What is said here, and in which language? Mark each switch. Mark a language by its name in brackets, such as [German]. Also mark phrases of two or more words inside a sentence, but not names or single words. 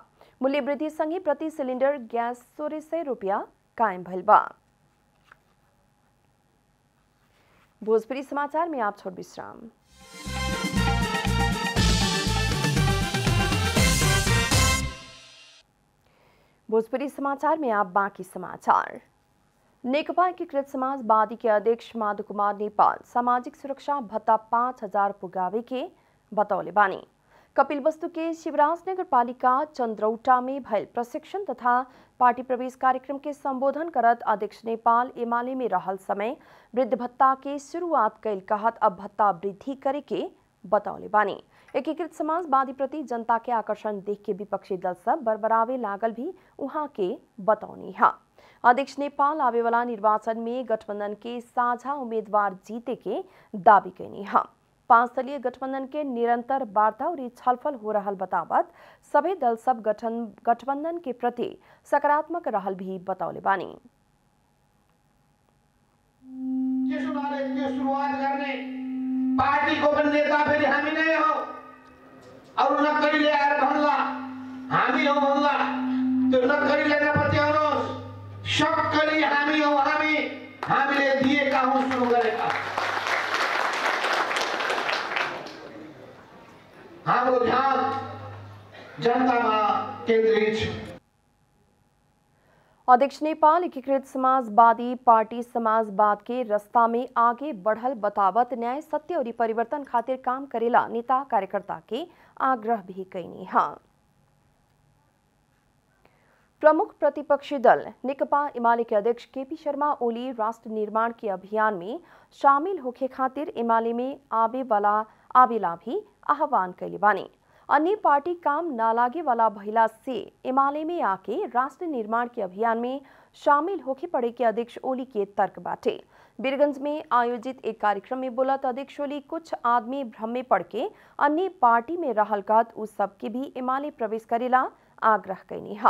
[Bhojpuri] मूल्य वृद्धि संगे प्रति सिलेंडर गैस 1600 रुपया कायम भइल बा। भोजपुरी समाचार में आप छोड़ विश्राम। भोजपुरी समाचार में आप बाकी समाचार। नेकपा एकीकृत समाजवादी के अध्यक्ष माधव कुमार नेपाल सामाजिक सुरक्षा भत्ता 5000 पुगावे के बतौले बानी। कपिलवस्तु के शिवराज नगर पालिका चंद्रौटा में भयल प्रशिक्षण तथा पार्टी प्रवेश कार्यक्रम के संबोधन करत अध्यक्ष नेपाल एमाले में रहल समय वृद्ध भत्ता के शुरुआत कैल कहत अब भत्ता वृद्धि करे के बतौले बानी। एकीकृत समाजवादी प्रति जनता के आकर्षण देख के विपक्षी दल सब बरबरावे लागल भी उहाँ के बतौनी हा। अध्यक्ष नेपाल आवे वाला निर्वाचन में गठबंधन के साझा उम्मीदवार जीते के दावी कैनी हा। 5 दलीय गठबंधन के निरंतर वार्ता और छलफल हो रहल बतावत सभी दल सब गठबंधन के प्रति सकारात्मक रहल भी बतौले बानी। [Nepali] पार्टी को पनि नेता फेरि हामी नै हो अरु नक्कलीले आएर भन्ला हामी हो भन्ला त्यो नक्कलीले नपत्याउनुहोस् सक्कली हामी हो हामीले दिएका हौं सुरु गरेका हाम्रो ध्यान जनतामा केन्द्रित छ। [Bhojpuri] अध्यक्ष नेपाल एकीकृत समाजवादी पार्टी समाजवाद के रास्ता में आगे बढ़ल बतावत न्याय सत्य और परिवर्तन खातिर काम करेला नेता कार्यकर्ता के आग्रह भी कैनी है। प्रमुख प्रतिपक्षी दल नेकपा एमाले के अध्यक्ष केपी शर्मा ओली राष्ट्र निर्माण के अभियान में शामिल होखे खातिर एमाले में आवेला भी आह्वान कैले बानी। अन्य पार्टी काम ना लागे वाला भइला से एमाले में आके राष्ट्र निर्माण के अभियान में शामिल होके पड़े के अध्यक्ष ओली के तर्क बाटे। बीरगंज में आयोजित एक कार्यक्रम में बोलत अध्यक्ष ओली कुछ आदमी भ्रम में पड़ के अन्य पार्टी में रहल कहत उस सबके भी एमाले प्रवेश करेला आग्रह कैनी है।